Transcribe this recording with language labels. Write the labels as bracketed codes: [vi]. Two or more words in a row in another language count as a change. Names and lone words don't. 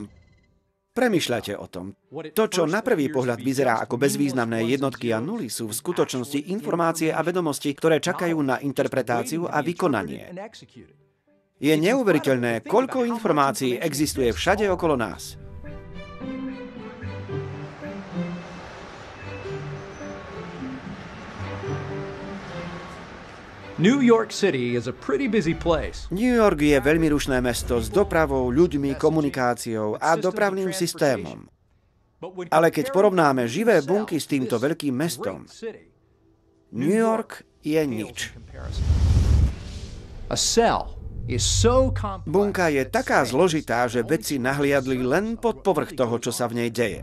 [sk] Premýšľajte o tom. To, čo na prvý pohľad vyzerá ako bezvýznamné jednotky a nuly, sú v skutočnosti informácie a vedomosti, ktoré čakajú na interpretáciu a vykonanie. Je neuveriteľné, koľko informácií existuje všade okolo nás. [en] New York City is a pretty busy place. [sk] New York je veľmi rušné mesto s dopravou, ľuďmi, komunikáciou a dopravným systémom. Ale keď porovnáme živé bunky s týmto veľkým mestom, New York je nič. Bunka je taká zložitá, že vedci nahliadli len pod povrch toho, čo sa v nej deje.